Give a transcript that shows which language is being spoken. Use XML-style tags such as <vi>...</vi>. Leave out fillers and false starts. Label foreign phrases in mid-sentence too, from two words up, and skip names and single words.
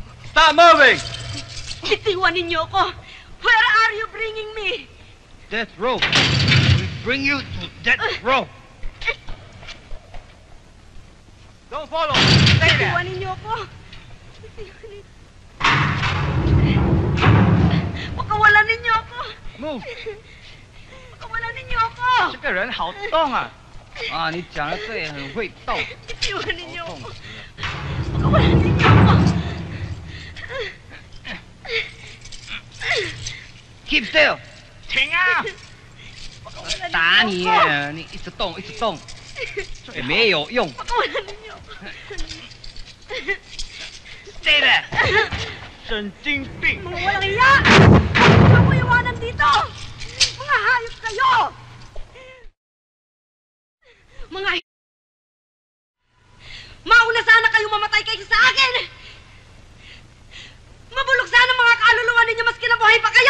<en>Stop moving!</en> <tl>Bitiwan ninyo ako!</tl> <en>Where are you bringing me? Death row. We bring you to death row. Don't follow. Stay there.</en> <tl>Bitiwan ninyo ako! Pakawalan ninyo ako!</tl> <en>Move.</en> <tl>Pakawalan ninyo ako!</tl> <zh>这个人好动啊！啊，你讲的对，很会斗。</zh> <tl>Bitiwan ninyo ako! Pakawalan ninyo ako!</tl> <en>Keep still.</en> <zh>停啊！打你，你一直动，一直动，也没有用。</zh> <tl>Pakawalan ninyo ako!</tl> <en>Stay there.</en> <zh>神经病！</zh> <tl>Mga walang iya! Huwag ako iwanan dito! Mga hayop kayo! Mga mauna sana kayo mamatay kaysa sa akin! Mabulok sana mga kaluluwa ninyo mas kinabuhay pa kayo!</tl>